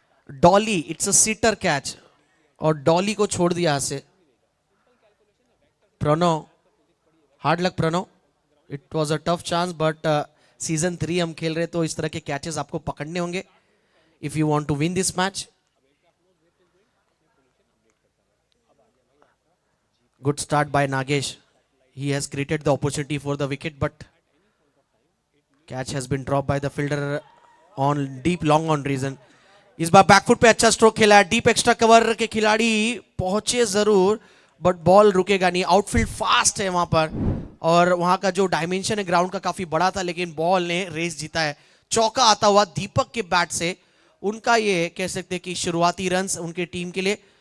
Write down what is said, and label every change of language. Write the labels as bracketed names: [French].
[Hindi] Dolly, [English] it's a sitter catch, [Hindi] और डॉली को छोड़ दिया हाथ से। Pranav, [English] hard luck [Hindi] Pranav, [English] it was a tough chance, but [Hindi] season 3 हम खेल रहे तो इस तरह के कैचेस आपको पकड़ने होंगे। [English] if you want to win this match. Good start by Nagesh. He has created the opportunity for the wicket, but catch has been dropped by the fielder on deep long on reason. [Hindi] इस बार back foot पे अच्छा stroke खेला है. Deep extra cover के खिलाड़ी पहुंचे जरूर, but ball रुकेगा नहीं. आउटफील्ड फास्ट है वहां पर, और वहां का जो डायमेंशन है ग्राउंड का काफी बड़ा था, लेकिन बॉल ने रेस जीता है. चौका आता हुआ दीपक के बैट से. उनका ये कह सकते हैं कि शुरुआती रन्स उनके टीम के लिए.